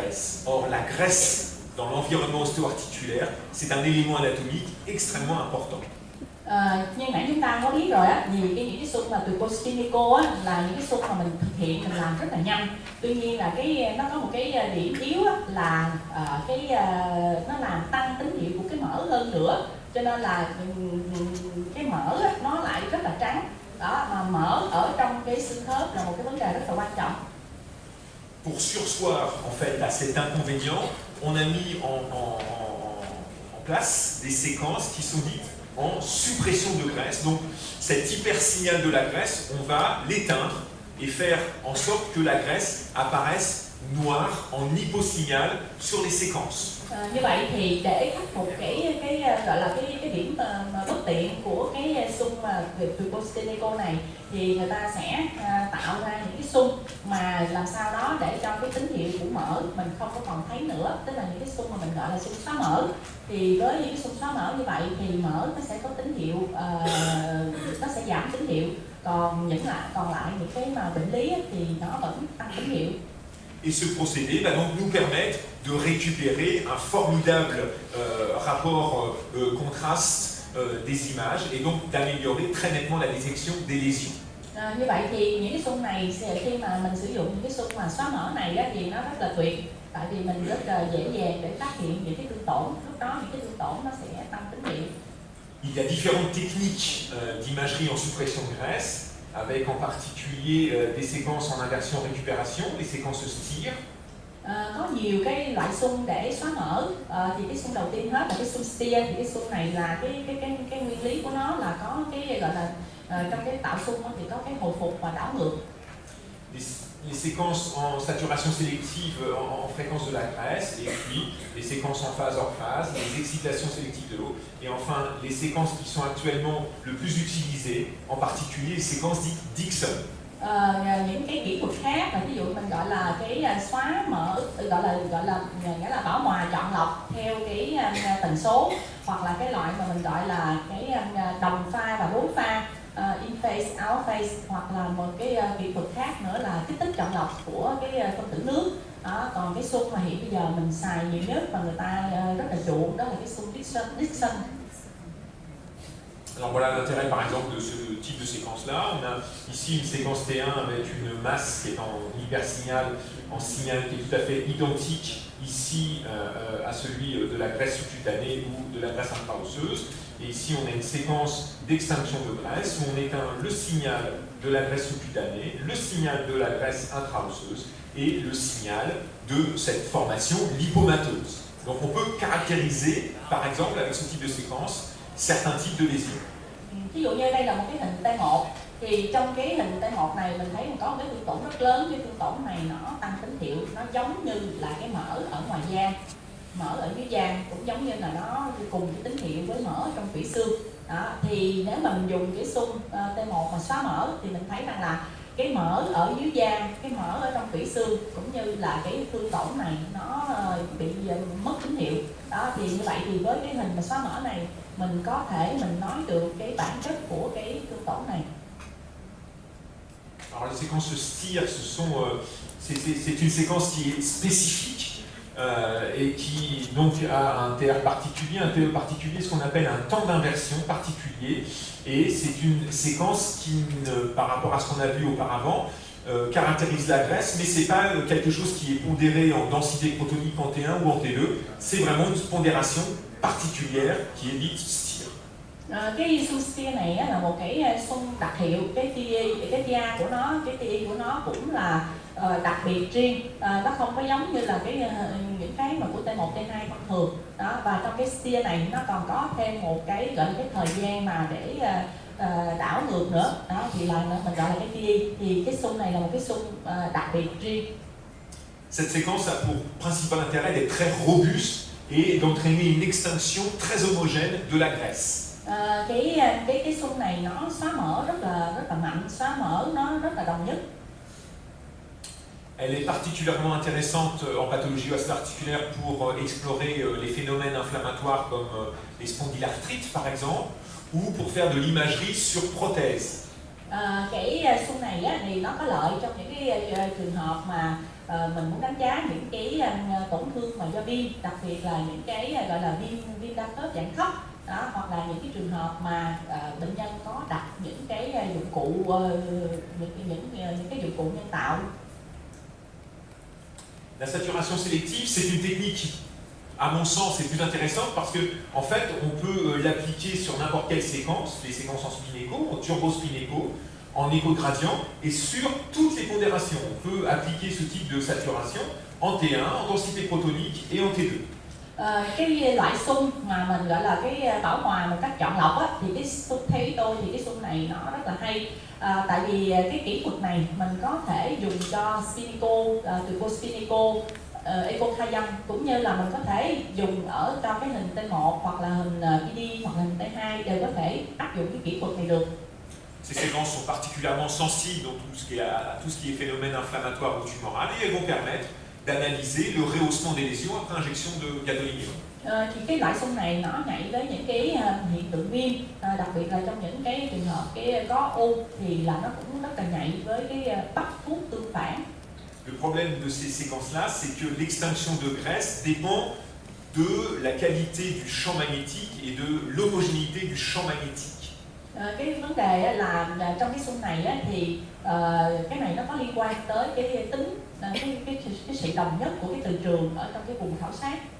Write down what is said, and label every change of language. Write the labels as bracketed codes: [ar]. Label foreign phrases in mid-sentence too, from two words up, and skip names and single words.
[fr] graisse. Or, la graisse dans l'environnement ostéo-articulaire, c'est un élément anatomique extrêmement important. [vi] Như nãy chúng ta có biết rồi á, những cái xung mà từ Postinico á là những cái xung mà mình thực hiện, mình làm rất là nhanh. Tuy nhiên là nó có một cái điểm yếu á, là nó làm tăng tín hiệu của cái mỡ hơn nữa, cho nên là cái mỡ á, nó lại rất là trắng. Đó, mà mỡ ở trong cái xương khớp là một cái vấn đề rất là quan trọng. [fr] Pour surseoir en fait à cet inconvénient, on a mis en place des séquences qui sont dites en suppression de graisse. Donc cet hypersignal de la graisse, on va l'éteindre et faire en sorte que la graisse apparaisse noire en hyposignal sur les séquences. [vi] Như vậy thì để khắc phục cái gọi là cái điểm bất tiện của cái xung mà Postinico này, thì người ta sẽ tạo ra những cái xung mà làm sao đó để cho cái tín hiệu của mỡ mình không có còn thấy nữa, tức là những cái xung mà mình gọi là xung xóa mỡ. Thì với những cái xung xóa mỡ như vậy thì mỡ nó sẽ có tín hiệu, nó sẽ giảm tín hiệu, còn lại những cái mà bệnh lý thì nó vẫn tăng tín hiệu. [fr] Et ce procédé va donc nous permettre de récupérer un formidable rapport contraste des images et donc d'améliorer très nettement la détection des lésions. [vi] Như vậy thì những cái xung này khi mà mình sử dụng những cái xung mà xóa mỡ này á, thì nó rất là tuyệt, tại vì mình rất là dễ dàng để phát hiện những cái thương tổn. Lúc đó những cái thương tổn nó sẽ tăng tín hiệu. [fr] Il y a différentes techniques d'imagerie en suppression de graisse, avec en particulier des séquences en inversion récupération, les séquences STIR. [vi] Có nhiều cái loại xung để xóa mỡ, thì cái xung đầu tiên hết là cái xung STIR. Thì cái xung này là cái nguyên lý của nó là có cái gọi là trong cái tạo xung thì có cái hồi phục và đảo ngược. [fr] Les séquences en saturation sélective en fréquence de la graisse, et puis les séquences en phase hors phase, les excitations sélectives de l'eau, et enfin les séquences qui sont actuellement le plus utilisées, en particulier les séquences dites Dixon. [vi] Những cái kỹ thuật khác là ví dụ mình gọi là cái xóa mỡ, gọi là nghĩa là bảo hòa chọn lọc theo cái tần số, hoặc là cái loại mà mình gọi là cái đồng pha và đối pha, [en] in phase, out phase, [vi] hoặc là một cái kỹ thuật khác nữa là kích thích chọn lọc của cái phân tử nước. Đó, còn cái xung mà hiện bây giờ mình xài nhiều nhất và người ta rất là chuộng đó là cái xung Dixon. [fr] Alors voilà l'intérêt par exemple de ce type de séquence-là. On a ici une séquence T1 avec une masse qui est en hypersignal, en signal qui est tout à fait identique ici à celui de la graisse sous-cutanée ou de la graisse intra-osseuse. Et ici on a une séquence d'extinction de graisse où on éteint le signal de la graisse sous-cutanée, le signal de la graisse intra-osseuse et le signal de cette formation lipomateuse. Donc on peut caractériser par exemple avec ce type de séquence certains types de lésions. [vi] Ví dụ như đây là một cái hình T1, thì trong cái hình T1 này mình thấy có một cái thương tổn rất lớn. Cái thương tổn này nó tăng tín hiệu, nó giống như là cái mỡ ở ngoài da, mỡ ở dưới da cũng giống như là nó cùng cái tín hiệu với mỡ trong tủy xương. Đó, thì nếu mà mình dùng cái xung T1 mà xóa mỡ thì mình thấy rằng là cái mỡ ở dưới da, cái mỡ ở trong tủy xương cũng như là cái thương tổn này nó bị mất tín hiệu. Đó, thì như vậy thì với cái hình mà xóa mỡ này mình có thể mình nói được cái bản chất của cái thương tổn này. [fr] Alors les séquences STIR, c'est une séquence qui est spécifique et qui donc a un TR particulier, un TE particulier, ce qu'on appelle un temps d'inversion particulier. Et c'est une séquence qui, par rapport à ce qu'on a vu auparavant, caractérise la graisse, mais c'est pas quelque chose qui est pondéré en densité protonique en T1 ou en T2. C'est vraiment une pondération particulière qui est dite STIR. [vi] Cái xung STIR này là một cái xung đặc hiệu, cái TA của nó, cái TI của nó cũng là đặc biệt riêng, nó không có giống như là những cái mà của T1, T2 thông thường. Đó, và trong cái STIR này nó còn có thêm một cái gọi là cái thời gian mà để đảo ngược nữa. Đó, thì là mình gọi là cái TI. Thì cái xung này là một cái xung đặc biệt riêng. [fr] Cette séquence a pour principal intérêt d'être très robuste et d'entraîner une extinction très homogène de la graisse. [vi] Cái xung này nó xóa mỡ rất là mạnh, xóa mỡ nó rất là đồng nhất. [fr] Elle est particulièrement intéressante en pathologie osteoarticulaire pour explorer les phénomènes inflammatoires comme les spondylarthrites par exemple, ou pour faire de l'imagerie sur prothèse. [vi] Cái xung này á, thì nó có lợi trong những cái trường hợp mà mình muốn đánh giá những cái tổn thương mà do viêm, đặc biệt là những cái gọi là viêm đa khớp dạng thấp đó, hoặc là những cái trường hợp mà bệnh nhân có đặt những cái dụng cụ những cái dụng cụ nhân tạo. [fr] La saturation sélective, c'est une technique qui, à mon sens, est plus intéressante parce que, en fait, on peut l'appliquer sur n'importe quelle séquence, les séquences en spin-écho, en turbo-spin-écho, en écho-gradient, et sur toutes les pondérations. On peut appliquer ce type de saturation en T1, en densité protonique et en T2. [vi] Cái loại xung mà mình gọi là cái bảo hòa một cách chọn lọc á, thì cái theo ý tôi thì cái xung này nó rất là hay, tại vì cái kỹ thuật này mình có thể dùng cho [en] spin-echo, turbo spin-echo, echo-gradient, [vi] cũng như là mình có thể dùng ở trong cái hình T1 hoặc là hình PD hoặc là hình T2 đều có thể áp dụng cái kỹ thuật này được. [fr] Ces séquences sont particulièrement sensibles dans tout ce qui est phénomène inflammatoire ou tumoral et elles vont permettre d'analyser le rehaussement des lésions après injection de gadolinium. [vi] Thì cái loại xung này nó nhạy với những cái hiện tượng viêm, đặc biệt là trong những cái trường hợp cái có u thì là nó cũng rất là nhạy với cái bắt thuốc tương phản. [fr] Le problème de ces séquences-là, c'est que l'extinction de graisse dépend de la qualité du champ magnétique et de l'homogénéité du champ magnétique. [vi] Cái vấn đề là trong cái xung này thì cái này nó có liên quan tới cái tính cái sự đồng nhất của cái từ trường ở trong cái vùng khảo sát.